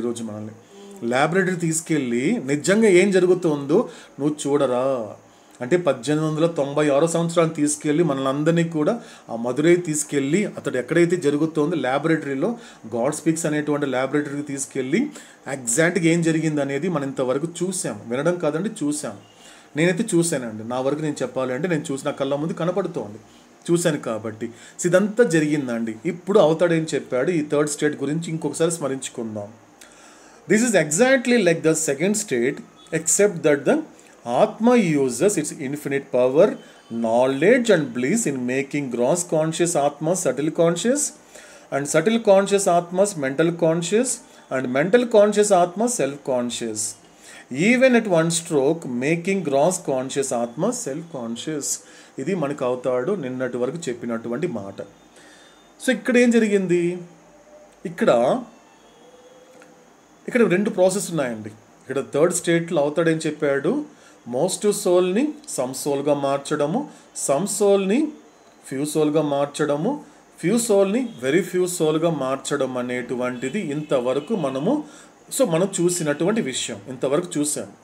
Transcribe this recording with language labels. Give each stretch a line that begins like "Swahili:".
Telugu: ఈరోజు మనల్ని ల్యాబొరేటరీ తీసుకెళ్ళి నిజంగా ఏం జరుగుతుందో నువ్వు చూడరా అంటే 1896 సంవత్సరాలు తీసుకెళ్ళి మనల్ని కూడా ఆ మధురై తీసుకెళ్ళి అతడు ఎక్కడైతే జరుగుతుందో ల్యాబొరేటరీలో గాడ్ స్పీక్స్ అనేటువంటి ల్యాబొరేటరీకి తీసుకెళ్ళి ఎగ్జాక్ట్గా ఏం జరిగింది అనేది మనం ఇంతవరకు చూసాము. వినడం కాదండి, చూసాము. నేనైతే చూశానండి, నా వరకు నేను చెప్పాలి అంటే నేను చూసిన కళ్ళ ముందు కనపడుతోంది, చూశాను. కాబట్టి ఇదంతా జరిగిందండి. ఇప్పుడు అవుతాడు ఏం చెప్పాడు, ఈ థర్డ్ స్టేట్ గురించి ఇంకొకసారి స్మరించుకుందాం.
English: This is exactly like the second state except that the Atma uses its infinite power, knowledge and bliss in making gross conscious Atma subtle conscious, and subtle conscious Atmas mental conscious, and mental conscious Atma self-conscious. Even at one stroke, making gross conscious Atma self-conscious.
Telugu: ఇది మనకు అవుతాడు నిన్నటి వరకు చెప్పినటువంటి మాట. So ఇక్కడ ఏం జరిగింది, ఇక్కడ 2 ప్రాసెస్ ఉన్నాయండి. ఇక్కడ థర్డ్ స్టేట్లో అవుతాడు ఏం చెప్పాడు, most సోల్ని some సోల్గా మార్చడము, some సోల్ని few సోల్గా మార్చడము, few సోల్ని very few సోల్గా మార్చడం అనేటువంటిది ఇంతవరకు మనం చూసినటువంటి విషయం. ఇంతవరకు చూసాం.